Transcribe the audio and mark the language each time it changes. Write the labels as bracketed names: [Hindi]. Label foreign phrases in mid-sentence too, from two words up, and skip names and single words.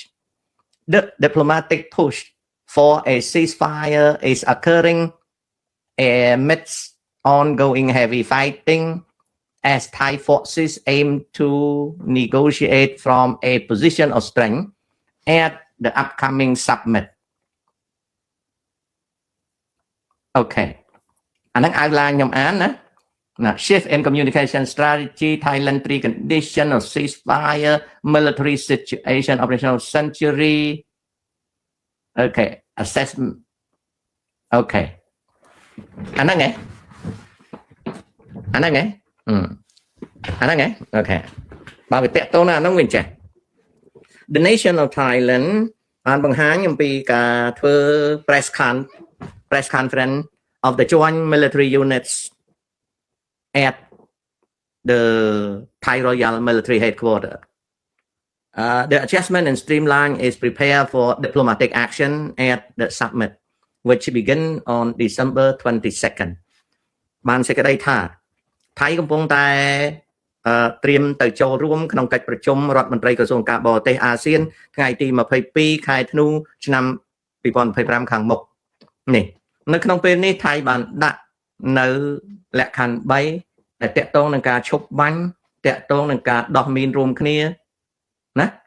[English] The diplomatic push for a ceasefire is occurring amidst ongoing heavy fighting as Thai forces aim to negotiate from a position of strength at the upcoming summit. Okay. [Khmer] អាហ្នឹង outline ខ្ញុំអានណា [English] shift in communication strategy, Thailand 3 condition of ceasefire, military situation, operational century. Okay, assessment. Okay. [Khmer] អាហ្នឹងឯងអាហ្នឹងឯងអាហ្នឹងឯងអូខេបើវាតាក់ទងណាអាហ្នឹងវិញចេះ The Nation of Thailand បានបង្ហាញអំពីការធ្វើ [English] press conference of the joint military units at the Thai Royal Military Headquarters. The adjustment and streamline is prepared for diplomatic action at the summit, which begin on December 22nd. [Khmer] បានសេចក្តីថាថៃកំពុងតែត្រៀមទៅចូលរួមក្នុងកិច្ចប្រជុំរដ្ឋមន្ត្រីក្រសួងការបរទេសអាស៊ានថ្ងៃទី22ខែធ្នូឆ្នាំ2025ខាងមុខនេះនៅក្នុងពេលនេះថៃបានដាក់នៅលក្ខខណ្ឌ3ដែលតាក់ទងនឹងការឈប់បាញ់តាក់ទងនឹងការដោះមីនរួមគ្នាណា